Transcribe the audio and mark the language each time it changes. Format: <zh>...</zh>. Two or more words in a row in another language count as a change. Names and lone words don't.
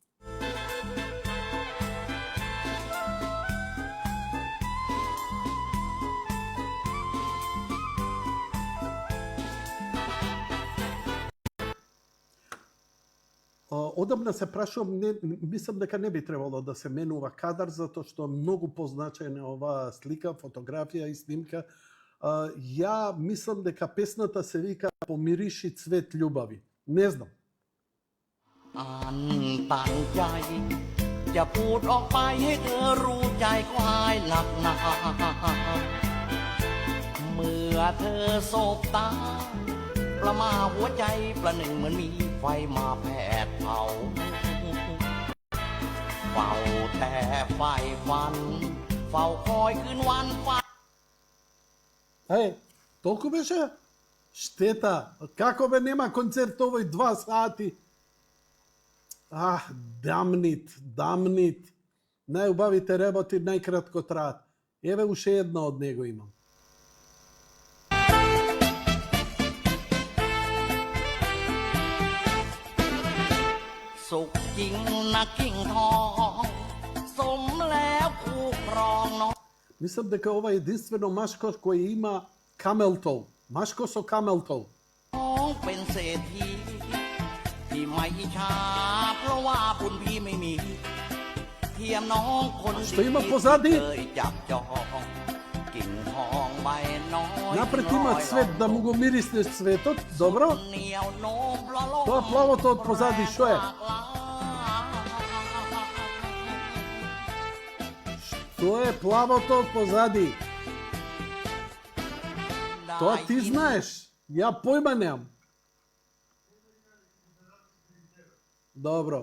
<mk>Одамна се прашувам, мислам дека не би требало да се менува кадар, затоа што многу позначена е оваа слика, фотографија и снимка. Ја мислам дека песната се вика "Помириши цвет љубави". Не знам.</mk> <th>ตั้งใจจะพูดออกไปให้เธอรู้ใจก็หายหนักหนาเมื่อเธอสบตาประมาหัวใจประหนึ่งเหมือนมีไฟมาแผดเผาเฝ้าแต่ไฟฝันเฝ้าคอยคืนวันฝัน</th> <mk>Толку беше? Штета. Како бе нема концерт овој 2 сати? Дамнит. Најубавите работи најкратко траат. Еве уште една од него имам.</mk> <th>สุขจริงนะกิ่งทองสมแล้วคู่ครองน้อง</th> <mk>Мислам дека ова е единствено машко кој има камелтол. Машко со камелтол.</mk> <th>เป็นเศรษฐีที่ไม่อิจฉาเพราะว่าบุญพี่ไม่มีเทียมน้องคน</th> <mk>Што има позади?</mk> <th>เคยจับจองกิ่งทองใบน้อย</th> <mk>Напред има цвет, да му го мириснеш цветот. Добро?</mk> <th>เหนียวโน้มละลม</th> <mk>Тоа плавото од позади што е? Што е плавото од позади? Тоа ти знаеш. Ја појма немам. Добро.</mk>